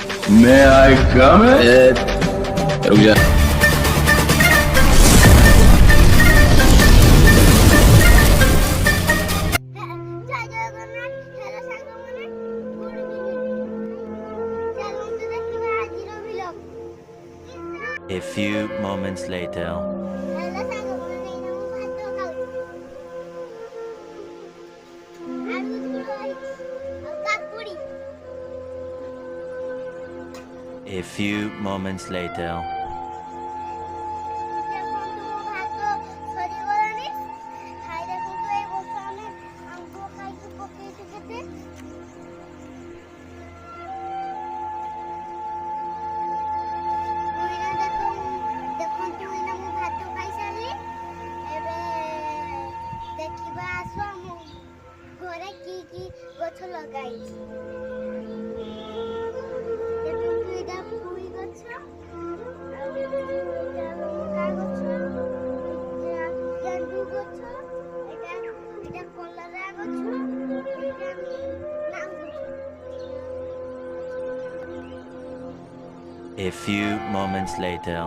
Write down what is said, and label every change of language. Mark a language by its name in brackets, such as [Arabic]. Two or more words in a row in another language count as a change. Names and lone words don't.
[English] May I come in? [Hindi] रुक जा। [Odia] ଜୟ ଜଗନ୍ନାଥ ହେଲୋ ସାଙ୍ଗମାନେ [English] good evening [Odia] ଚାଲନ୍ତୁ ଦେଖିବା ଆଜିର ଭିଲଗ। [English] A few moments later. [Odia] ହେଲୋ ସାଙ୍ଗମାନେ ଏଇନା ମୁଁ ଭାତ ଖାଉଛି ଆଳୁ ଝୋଳ ହେଇଛି ଆଉ କାକୁଡି। [English] A few moments later. [Odia] ଦେଖନ୍ତୁ ମୋ ଭାତ ସରିଗଲାଣି ଖାଇ ଦେଖନ୍ତୁ ଏଇ ବର୍ଷ ଆମେ ଆମ୍ବ ଖାଇକି ପକେଇଛୁ କେତେ ଦେଖନ୍ତୁ ଏଇନା ମୁଁ ଭାତ ଖାଇସାରିଲି। ଏବେ ଦେଖିବା ଆସ ଆମ ଘରେ କି କି ଗଛ ଲଗାଇଛି। ଦେଖନ୍ତୁ ଏଇଟା ପୋଇ ଗଛ ଆଉ ଏଇଟା ଲଙ୍କା ଗଛ ଏଇଟା ଗେଣ୍ଡୁ ଗଛ ଏଇଟା କଲରା ଗଛ ଏଇଟା ଲାଉ ଗଛ। [English] A few moments later.